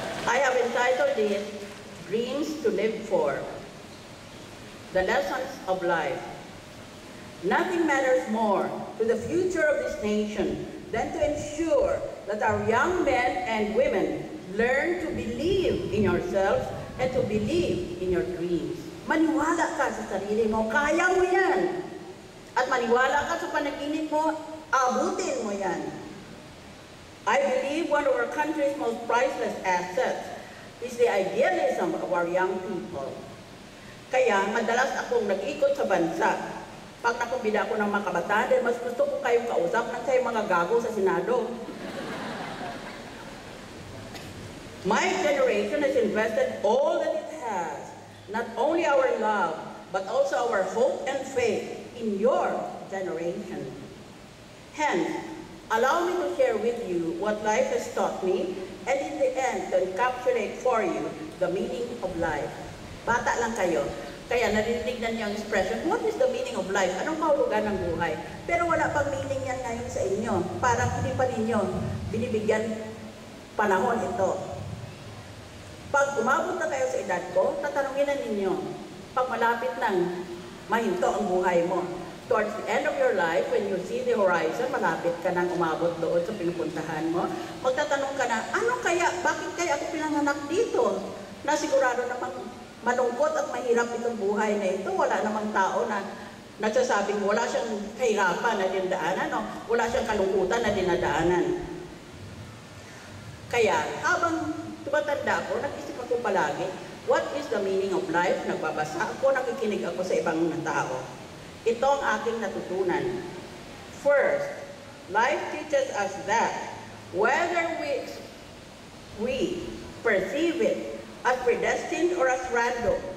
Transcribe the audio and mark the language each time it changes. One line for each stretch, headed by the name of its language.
English: I have entitled it, Dreams to Live For, the Lessons of Life. Nothing matters more to the future of this nation than to ensure that our young men and women learn to believe in yourselves and to believe in your dreams.
Filipino: Maniwala ka sa sarili mo, kaya mo yan. At maniwala ka sa panaginip mo, abutin mo yan.
English: I believe one of our country's most priceless assets is the idealism of our young people.
Filipino: Kaya madalas akong nag-ikot sa bansa. Pag nakumbida ako ng mga kabataan, dahil mas gusto ko kayong kausap ng kayo mga gago sa Senado.
English: My generation has invested all that it has, not only our love, but also our hope and faith in your generation. Hence, allow me to share with you what life has taught me, and in the end, to encapsulate for you the meaning of life.
Filipino: Bata lang kayo. Kaya narinig na niyo ang expression,
English: what is the meaning of life?
Filipino: Anong kahulugan ng buhay? Pero wala pang meaning yan ngayon sa inyo. Parang hindi pa ninyo binibigyan panahon ito. Pag umabot na kayo sa edad ko, tatanungin na ninyo, pag malapit nang mahinto ang buhay mo,
English: towards the end of your life, when you see the horizon,
Filipino: malapit ka nang umabot doon sa pinupuntahan mo, magtatanong ka na, ano kaya, bakit kaya ako pinanganak dito? Na sigurado namang malungkot at mahirap itong buhay na ito. Wala namang tao na nagsasabing wala siyang kahirapan na dinadaanan o wala siyang kalungkutan na dinadaanan. Kaya habang tumatanda ako, nag-isip ako palagi,
English: what is the meaning of life?
Filipino: Nagbabasa ako, nakikinig ako sa ibang tao. Ito ang aking natutunan.
English: First, life teaches us that whether we perceive it as predestined or as random.